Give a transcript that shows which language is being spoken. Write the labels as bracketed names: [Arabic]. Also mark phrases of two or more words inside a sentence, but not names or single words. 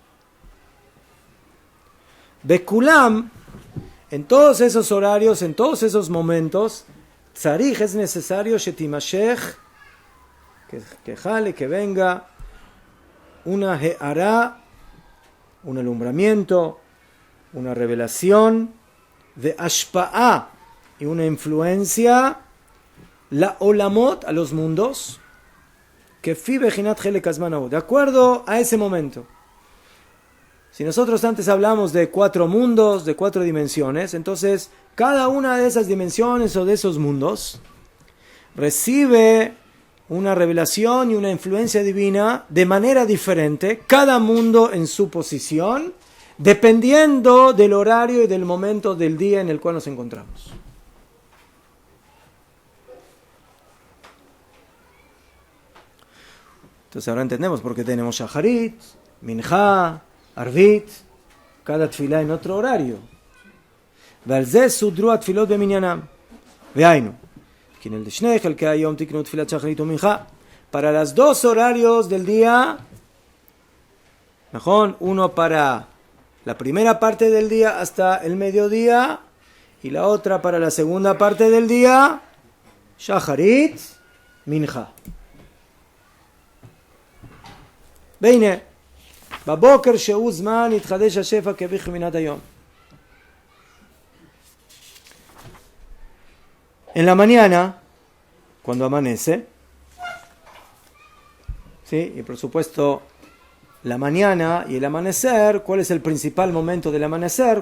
[Spanish] Bekulam, en todos esos horarios, en todos esos momentos, tzarich es necesario shetimashech, que jale, que venga una he'ara, un alumbramiento, una revelación, de ashpa'a, y una influencia, [Hebrew] לעולמות, [Spanish] a los mundos, que [Hebrew] לפי בחינת חלק הזמן ההוא, [Spanish] de acuerdo a ese momento. Si nosotros antes hablamos de 4 mundos, de 4 dimensiones, entonces cada una de esas dimensiones o de esos mundos recibe una revelación y una influencia divina de manera diferente, cada mundo en su posición, dependiendo del horario y del momento del día en el cual nos encontramos. Entonces ahora entendemos por qué tenemos Shacharit, Mincha, Arvit, cada tefilá en otro horario. [Hebrew] ועל זה סודרו התפילות במניינם. והיינו, כי לשני חלקי היום תקנו תפילת שחרית ומנחה. [Spanish] Para los 2 horarios del día, ¿no? Uno para la primera parte del día hasta el mediodía y la otra para la segunda parte del día, Shacharit, Mincha. [Hebrew] והנה, בבוקר שהוא זמן יתחדש השפע כבחינת היום. [Spanish] En la mañana, cuando amanece, ¿sí? Y por supuesto, la mañana y el amanecer, ¿cuál es el principal momento del amanecer?